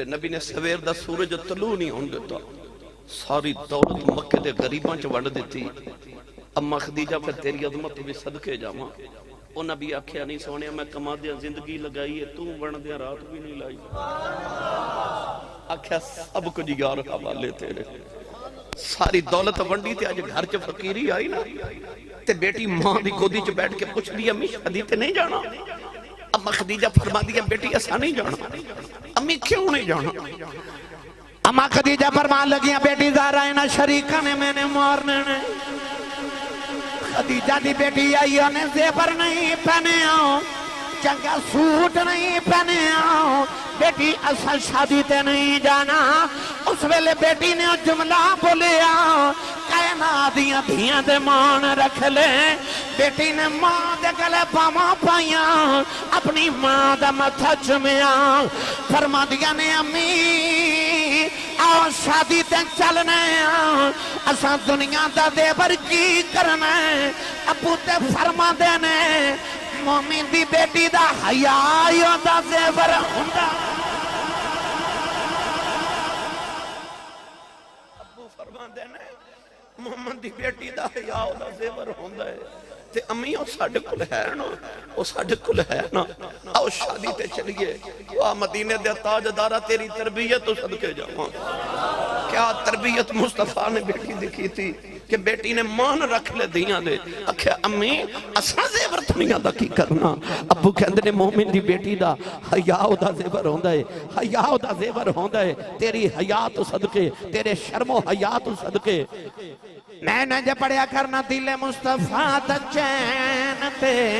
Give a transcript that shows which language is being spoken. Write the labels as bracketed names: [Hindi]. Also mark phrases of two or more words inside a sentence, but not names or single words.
[Punjabi] نبی نے سویر دا سورج طلوع نہیں ہون دیتا ساری دولت مکہ دے غریبان چ وڈ دیتی اما خدیجہ پھر تیری عظمت بھی صدقے جاواں او نبی آکھیا نہیں سونے میں کما دیا زندگی لگائی ہے تو بن دیا رات بھی نہیں لائی آکھیا سب کچھ یار حوالے تیرے ساری دولت ونڈی تے اج گھر چ فقیری آئی نا تے بیٹی ماں دی گودی چ بیٹھ کے پوچھ دی امی شادی تے نہیں جانا اما خدیجہ فرما دیا بیٹی ایسا نہیں جانا امی کیوں نہیں جانا اما خدیجہ فرما لگیاں بیٹی زہرا ہے نا شریکہ نے میں نے مارنے نے خدیجہ دی بیٹی آئی نے زیور نہیں پہنے آؤں چنگا سوٹ نہیں پہنے آؤں بیٹی اصل شادی تے نہیں جانا اس ویلے بیٹی نے جملہ بولیا کائنات دیاں دھیاں دے مان رکھ لے بیٹی نے ماں دے گلے پاواں پائیاں اپنی ماں دا متھا چومیا فرما دیا نے امی آؤ شادی تے چلنے اساں دنیا دا زیور کی کرنا ابو تے فرما دینے مومن دی بیٹی دا حیاء دا زیور ہوندا ابو فرما دینے مومن دی بیٹی دا حیاء دا زیور ہوندا ہے تے امی او ساڈے کول ہے نا او ساڈے کول ہے نا آؤ شادی تے چلیے واہ مدینے دے تاجدارا تیری تربیت تو صدقے جاواں کیا تربیت مصطفیٰ نے بیٹی دکھی تھی کہ بیٹی نے مان رکھ لے دیاں دے اکھے امی اساں زیور دنیا دا کی کرنا ابو کہندے نے مومن دی بیٹی دا حیاء دا زیور ہوندا ہے حیاء دا زیور ہوندا ہے تیری حیاء تو صدقے تیرے شرم و حیاء تو صدقے میں نہ جے پڑھیا کرنا دل مصطفیٰ دا چین تے